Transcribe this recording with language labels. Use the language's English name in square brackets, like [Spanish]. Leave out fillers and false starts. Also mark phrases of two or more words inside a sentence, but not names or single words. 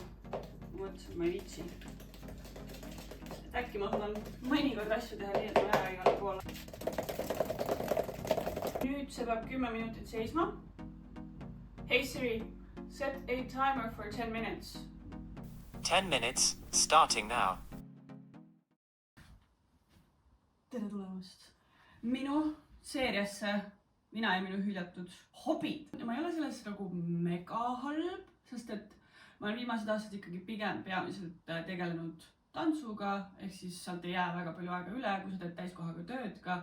[Estonian] Ma mõtlesin, et ma ei viitsi. Äkki ma tahan mõnikord asju teha nii, et ma lähe igale poole. Nüüd see peab 10 minutit seisma. [English] Hey Siri, set a timer for 10 minutes. 10 minutes, starting now. [Estonian] Tere tulemast minu seeriasse Mina ja minu hüljatud hobid. Ma ei ole selles nagu mega halb, sest et ma olen viimased aastad ikkagi pigem peamiselt tegelenud tantsuga, ehk siis sealt ei jää väga palju aega üle, kui sa teed täiskohaga tööd ka.